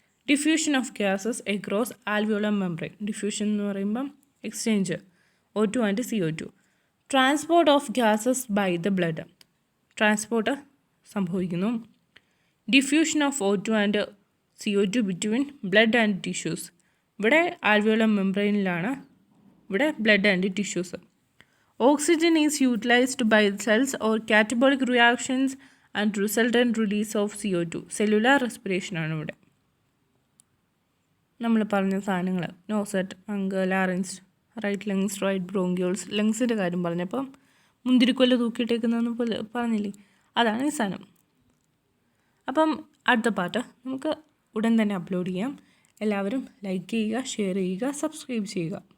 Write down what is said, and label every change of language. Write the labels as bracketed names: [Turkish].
[English] Diffusion of gases across alveolar membrane. Diffusion [Malayalam] എന്ന് പറയുമ്പം [English] Exchange O2 and CO2. Transport of gases by the blood. [Malayalam] Transport സംഭവിക്കുന്നു. [English] Diffusion of O2 and CO2 between blood and tissues. [Malayalam] ഇവിടെ alveolar മെംബ്രെയിനിലാണ്, ഇവിടെ blood and tissues. [English] Oxygen is utilized by cells or catabolic reactions and resultant release of CO2. [Malayalam] Cellular respiration ആണ് ഇവിടെ നമ്മൾ പറഞ്ഞ സാധനങ്ങൾ. [English] നോസെറ്റ്, lung, larynx, right lungs, right bronchioles. [Malayalam] ലങ്സിൻ്റെ കാര്യം പറഞ്ഞപ്പം മുന്തിരിക്കൊല്ല തൂക്കിയിട്ടേക്കുന്നതെന്ന് പോലെ പറഞ്ഞില്ലേ, അതാണ് ഈ സാധനം. അപ്പം അടുത്ത പാട്ട് നമുക്ക് ഉടൻ തന്നെ അപ്ലോഡ് ചെയ്യാം. എല്ലാവരും ലൈക്ക് ചെയ്യുക, ഷെയർ ചെയ്യുക, സബ്സ്ക്രൈബ് ചെയ്യുക.